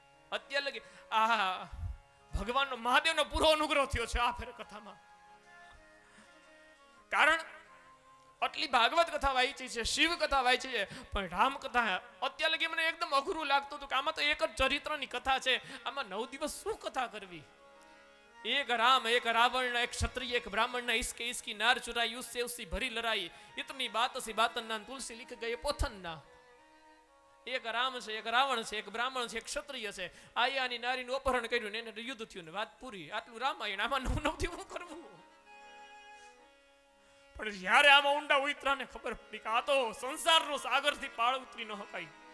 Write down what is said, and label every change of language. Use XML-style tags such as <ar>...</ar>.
<gu>અત્યારે લગી આ ભગવાનનો મહાદેવનો પૂરો અનુગ્રહ થયો છે આ ફેર કથામાં. કારણ આટલી ભાગવત કથા વાંચી છે, શિવ કથા વાંચી છે, પણ રામ કથા અત્યારે લગી મને એકદમ અઘરું લાગતું હતું કે આમાં તો એક જ ચરિત્રની કથા છે, આમાં 9 દિવસ શું કથા કરવી?</gu> <hi>એક રામ, એક રાવણ, એક ક્ષત્રિય, એક બ્રાહ્મણ, ઇસકે ઇસકી નાર ચુરાઈ, उससे उसी भरी लड़ाई, इतनी बात सी बातन ना तुलसी लिख गए पोथन ना.</hi> <gu>એક રામ છે, એક રાવણ છે, એક બ્રાહ્મણ છે, એક ક્ષત્રિય છે, આયાની નારીનું અપહરણ કર્યું ને એને યુદ્ધ થયું ને વાત પૂરી. આટલું રામાયણ. આમાં 9 થી શું કરવું? પણ જ્યારે આમાં ઊંડા ઉતરાને ખબર પડી કે આ તો સંસારનો સાગરથી પાળ ઉતરી ન શકાય.</gu>